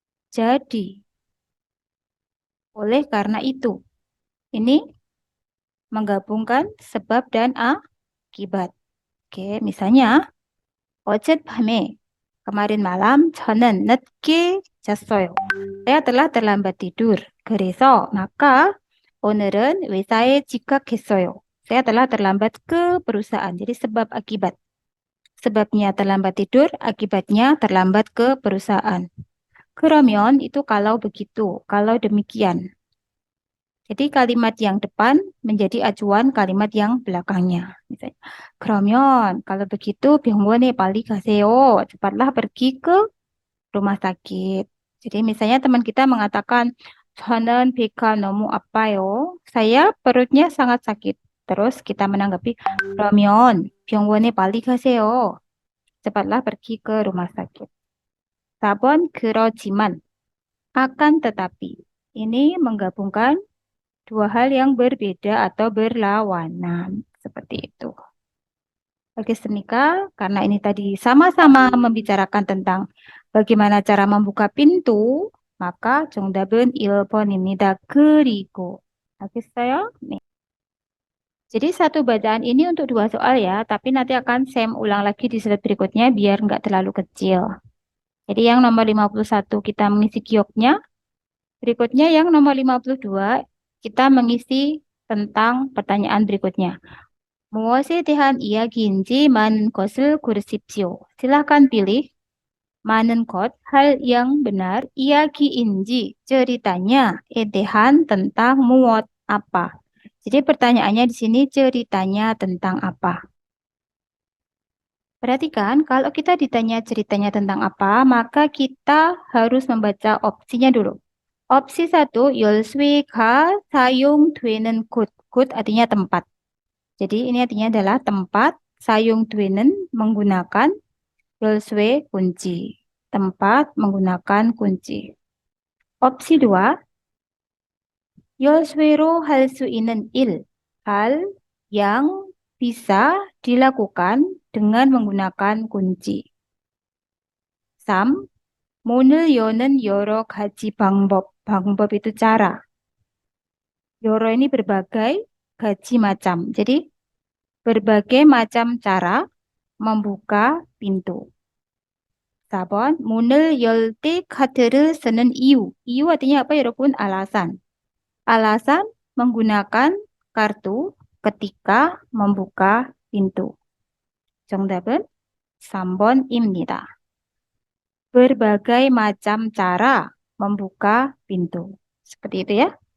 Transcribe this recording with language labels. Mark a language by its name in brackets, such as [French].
[Indonesian] Jadi, oleh karena itu, ini menggabungkan sebab dan akibat. Oke, misalnya, [Korean] 어젯밤에, [Indonesian] kemarin malam, [Korean] 저는 늦게 잤어요. [Indonesian] Saya telah terlambat tidur. [Korean] 그래서, maka, 오늘은 회사에 지각했어요. [Indonesian] Saya telah terlambat ke perusahaan. Jadi sebab akibat. Sebabnya terlambat tidur, akibatnya terlambat ke perusahaan. 그러면 itu kalau begitu, kalau demikian. Jadi kalimat yang depan menjadi acuan kalimat yang belakangnya. [Korean] Misalnya, 그러면 [Indonesian] kalau begitu [Korean] 병원에 빨리 가세요. [Indonesian] Cepatlah pergi ke rumah sakit. Jadi misalnya teman kita mengatakan, [Korean] 저는 배가 너무 아파요. [Indonesian] Saya perutnya sangat sakit. Terus kita menanggapi, [Korean] 그러면 병원에 빨리 가세요. [Indonesian] Cepatlah pergi ke rumah sakit. [Korean] 4번, 그러지만, [Indonesian] akan tetapi. Ini menggabungkan dua hal yang berbeda atau berlawanan. Seperti itu. Oke, Senika, karena ini tadi sama-sama membicarakan tentang bagaimana cara membuka pintu, maka [Korean] 정답은 1번입니다. 그리고. 알겠어요? 네. [Indonesian] Jadi satu bacaan ini untuk dua soal ya, tapi nanti akan saya ulang lagi di slide berikutnya biar nggak terlalu kecil. Jadi yang nomor 51 kita mengisi gioknya, berikutnya yang nomor 52 kita mengisi tentang pertanyaan berikutnya. [Korean] 무엇에 대한 이야기인지 많은 것을 고르십시오. [Indonesian] Silahkan pilih 많은 것, hal yang benar, 이야기인지, ceritanya, 대한, tentang, muot, apa. Jadi pertanyaannya di sini ceritanya tentang apa. Perhatikan, kalau kita ditanya ceritanya tentang apa, maka kita harus membaca opsinya dulu. [Korean] Opsi 1, 열쇠가 사용되는 곳. [Indonesian] 곳 artinya tempat. Jadi ini artinya adalah tempat, 사용되는 menggunakan, 열쇠 kunci. Tempat menggunakan kunci. [Korean] Opsi 2, 열쇠로 할 수 있는 일. [Indonesian] Hal yang bisa dilakukan dengan menggunakan kunci. 3. [Korean] 문을 여는 여러 가지 방법. [Indonesian] 방법 itu cara. 여러 ini berbagai, gaji macam. Jadi berbagai macam cara membuka pintu. [Korean] 4번, 문을 열 때 카드를 쓰는 이유. [Indonesian] 이유 artinya apa ya, 여러분? Alasan. Alasan menggunakan kartu ketika membuka pintu. [Korean] 정답은 3번입니다. [Indonesian] Berbagai macam cara membuka pintu. Seperti itu ya.